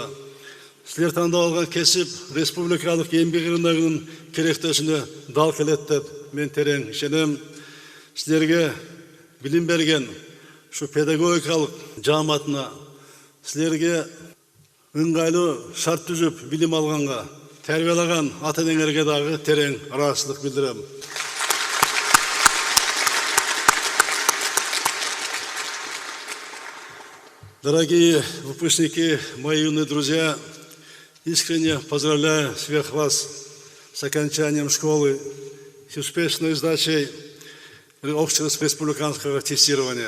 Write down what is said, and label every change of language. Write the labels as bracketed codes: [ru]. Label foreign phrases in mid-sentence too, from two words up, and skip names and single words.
[ky] Силер тандап алган кесип республикалык эмгек рыногунун керектөөсүнө дал келет деп мен терең ишенем. Силерге билим берген ушу педагогикалык жааматына, силерге ыңгайлуу шарт түзүп билим алганга, тарбиялаган ата-энеңерге дагы терең ыраазычылык билдирем. [ru] Дорогие выпускники, мои юные друзья, искренне поздравляю всех вас с окончанием школы, с успешной сдачей общереспубликанского тестирования.